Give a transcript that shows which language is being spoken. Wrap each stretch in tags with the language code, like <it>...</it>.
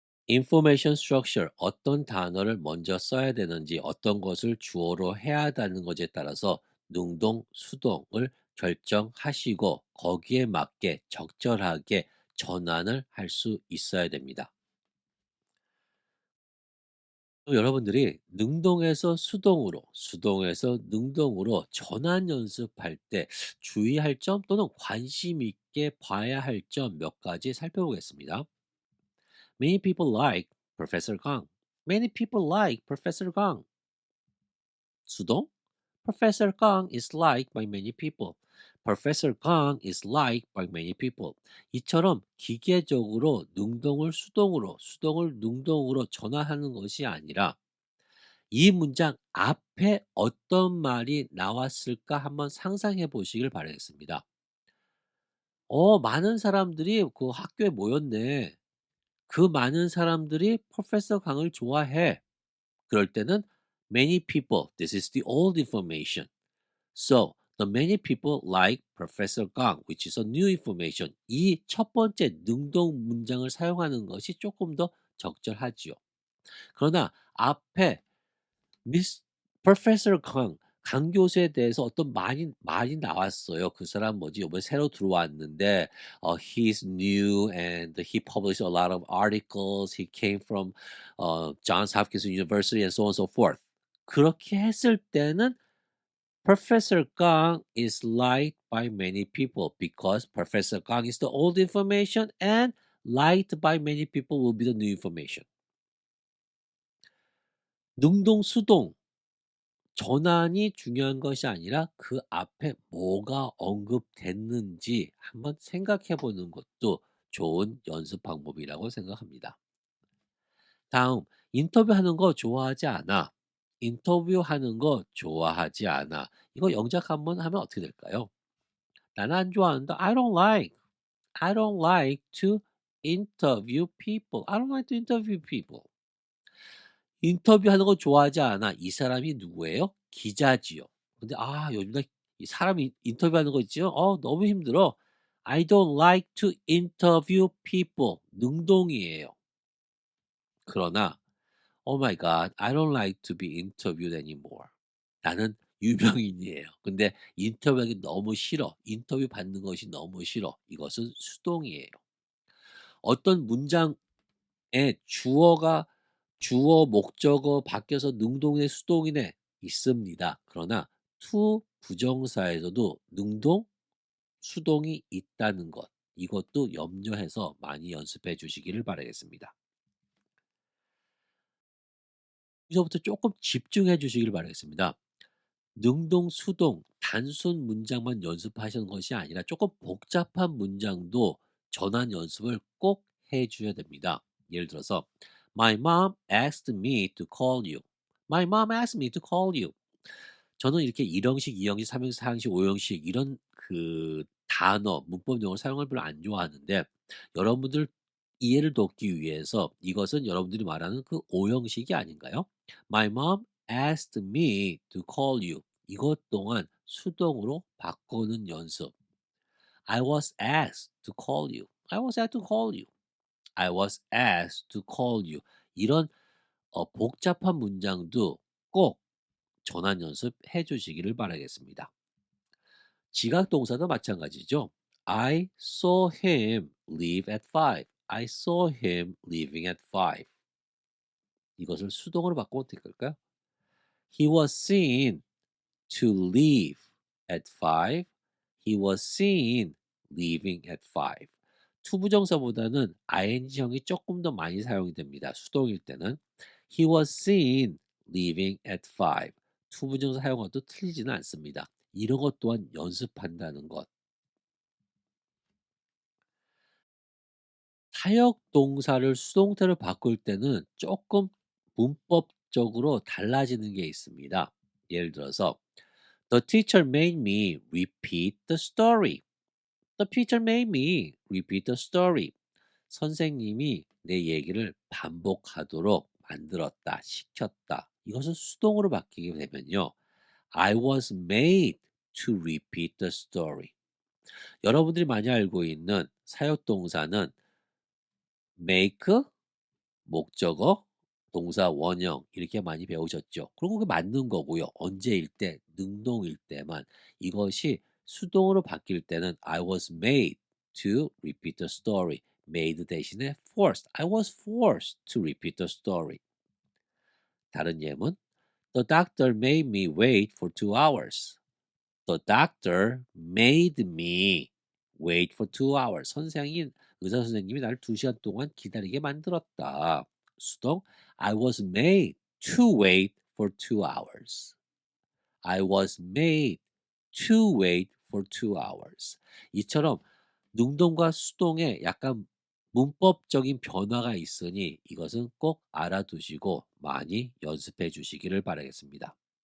<en>information structure</en> <ko>어떤 단어를 먼저 써야 되는지 어떤 것을 주어로 해야 한다는 것에 따라서 능동, 수동을 결정하시고 거기에 맞게 적절하게 전환을 할 수 있어야 됩니다. 또 여러분들이 능동에서 수동으로, 수동에서 능동으로 전환 연습할 때 주의할 점 또는 관심 있게 봐야 할 점 몇 가지 살펴보겠습니다.</ko> <en>Many people like Professor Kang. Many people like Professor Kang.</en> <ko>수동</ko> <en>Professor Kang is liked by many people. Professor Kang is liked by many people.</en> <ko>이처럼 기계적으로 능동을 수동으로, 수동을 능동으로 전환하는 것이 아니라 이 문장 앞에 어떤 말이 나왔을까 한번 상상해 보시길 바라겠습니다. 많은 사람들이 그 학교에 모였네. 그 많은 사람들이 프로페서 강을 좋아해. 그럴 때는</ko> <en>many people. This is the old information. So, the many people like Professor Gang, which is a new information.</en> <ko>이 첫 번째 능동 문장을 사용하는 것이 조금 더 적절하지요. 그러나 앞에 Miss Professor Gang, 강 교수에 대해서 어떤 말이 나왔어요. 그 사람 뭐지 요번에 새로 들어왔는데</ko> <en>he's new and he published a lot of articles. He came from Johns Hopkins University and so on and so forth.</en> <ko>그렇게 했을 때는</ko> <en>Professor Kang is liked by many people because Professor Kang is the old information and liked by many people will be the new information.</en> <ko>능동, 수동, 전환이 중요한 것이 아니라 그 앞에 뭐가 언급됐는지 한번 생각해 보는 것도 좋은 연습 방법이라고 생각합니다. 다음, 인터뷰하는 거 좋아하지 않아. 인터뷰하는 거 좋아하지 않아. 이거 영작 한번 하면 어떻게 될까요? 나는 안 좋아하는데</ko> <en>I don't like to interview people. I don't like to interview people.</en> <ko>인터뷰하는 거 좋아하지 않아. 이 사람이 누구예요? 기자지요. 근데 요즘 이 사람이 인터뷰하는 거 있지요? 너무 힘들어.</ko> <en>I don't like to interview people.</en> <ko>능동이에요. 그러나</ko> <en>Oh my God, I don't like to be interviewed anymore.</en> <ko>나는 유명인이에요. 근데 인터뷰하기 너무 싫어. 인터뷰 받는 것이 너무 싫어. 이것은 수동이에요. 어떤 문장에 주어, 목적어 바뀌어서 능동이네, 수동이네 있습니다. 그러나 to 부정사에서도 능동, 수동이 있다는 것. 이것도 염려해서 많이 연습해 주시기를 바라겠습니다. 여기서부터 조금 집중해 주시기를 바라겠습니다. 능동, 수동, 단순 문장만 연습하시는 것이 아니라 조금 복잡한 문장도 전환 연습을 꼭 해 주셔야 됩니다. 예를 들어서</ko> <en>My mom asked me to call you. My mom asked me to call you.</en> <ko>저는 이렇게 1형식, 2형식, 3형식, 4형식, 5형식 이런 그 단어, 문법 용어를 사용을 별로 안 좋아하는데 여러분들 이해를 돕기 위해서 이것은 여러분들이 말하는 그 5형식이 아닌가요?</ko> <en>My mom asked me to call you.</en> <ko>이것 또한 수동으로 바꾸는 연습.</ko> <en>I was asked to call you. I was asked to call you. I was asked to call you.</en> <ko>이런 복잡한 문장도 꼭 전환 연습해 주시기를 바라겠습니다. 지각 동사도 마찬가지죠.</ko> <en>I saw him leave at 5. I saw him leaving at 5.</en> <ko>이것을 수동으로 바꾸면 어떻게 될까요?</ko> <en>He was seen to leave at 5. He was seen leaving at 5.</en> <ko>투부정사보다는 ing형이 조금 더 많이 사용이 됩니다. 수동일 때는</ko> <en>He was seen leaving at 5.</en> <ko>투부정사 사용어도 틀리지는 않습니다. 이런 것 또한 연습한다는 것. 타역 동사를 수동태로 바꿀 때는 조금 문법적으로 달라지는 게 있습니다. 예를 들어서</ko> <en>The teacher made me repeat the story. The teacher made me repeat the story.</en> <ko>선생님이 내 얘기를 반복하도록 만들었다, 시켰다. 이것은 수동으로 바뀌게 되면요.</ko> <en>I was made to repeat the story.</en> <ko>여러분들이 많이 알고 있는 사역동사는 make, 목적어, 동사 원형 이렇게 많이 배우셨죠. 그리고 그게 맞는 거고요. 언제일 때, 능동일 때만. 이것이 수동으로 바뀔 때는</ko> <en>I was made to repeat the story. made</en> <ko>대신에</ko> <en>forced. I was forced to repeat the story.</en> <ko>다른 예문</ko> <en>The doctor made me wait for 2 hours. The doctor made me wait for 2 hours.</en> <ko>의사 선생님이 나를 2시간 동안 기다리게 만들었다. 수동</ko> <en>I was made to wait for 2 hours. I was made to wait for 2 hours.</en> <ko>이처럼 능동과 수동에 약간 문법적인 변화가 있으니 이것은 꼭 알아두시고 많이 연습해 주시기를 바라겠습니다.</ko>